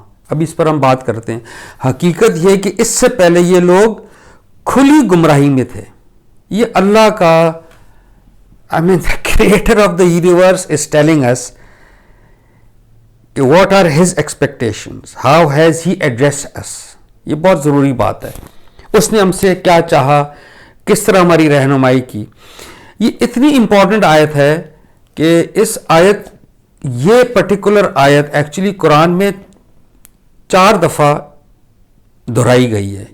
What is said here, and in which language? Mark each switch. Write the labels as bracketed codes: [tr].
[ur] ابھی اس پر ہم بات کرتے ہیں. حقیقت یہ کہ اس سے پہلے یہ لوگ کھلی گمراہی میں تھے. یہ اللہ کا [en] the creator of the universe is telling us what are his expectations, how has he addressed us. [ur] یہ بہت ضروری بات ہے. اس نے ہم سے کیا چاہا, کس طرح ہماری رہنمائی کی. یہ اتنی امپورٹنٹ آیت ہے کہ اس آیت, یہ پرٹیکولر آیت ایکچولی قرآن میں 4 دفعہ دہرائی گئی ہے.